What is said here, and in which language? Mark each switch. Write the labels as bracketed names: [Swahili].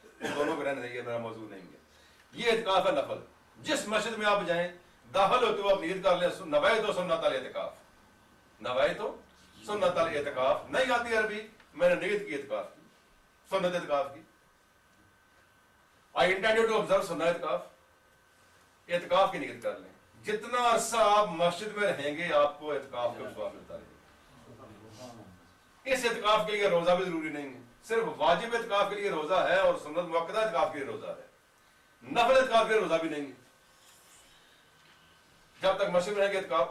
[Urdu] دونوں کو رہنے دیجیے, میرا موضوع نہیں ہے. یہ اعتکاف ہے نفل. جس مسجد میں آپ جائیں داخل ہوتے ہوئے آپ نیت کر لیں [Arabic] نویت سنت الاعتکاف. نویت سنت الاعتکاف. [Urdu] نہیں آتی عربی, میں نے نیت کی اعتکاف کی, سنت اعتکاف کی. [English] I intended to observe سنت اعتکاف. [Urdu] اعتکاف کی نیت کر لیں. جتنا عرصہ آپ مسجد میں رہیں گے آپ کو اعتکاف کا ثواب ملتا رہے گا. اس اعتکاف کے لیے روزہ بھی ضروری نہیں ہے. صرف واجب اعتکاف کے لیے روزہ ہے اور سنت موقدہ اعتکاف کے لیے روزہ ہے. نفل اعتکاف کے لیے روزہ بھی نہیں ہے جب تک مسجد میں رہیں گے اعتکاف.